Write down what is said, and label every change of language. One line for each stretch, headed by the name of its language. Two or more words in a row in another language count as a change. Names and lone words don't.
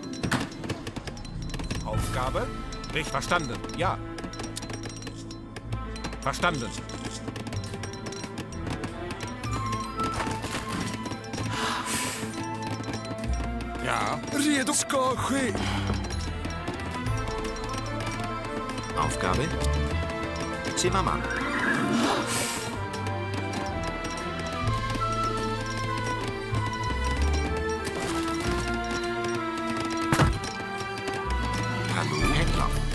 German: Aufgabe? Nicht verstanden. Ja. Verstanden. Ja.
Swedish: Redo. Ska ske.
German: Aufgabe Zimmermann. Hallo, Händler.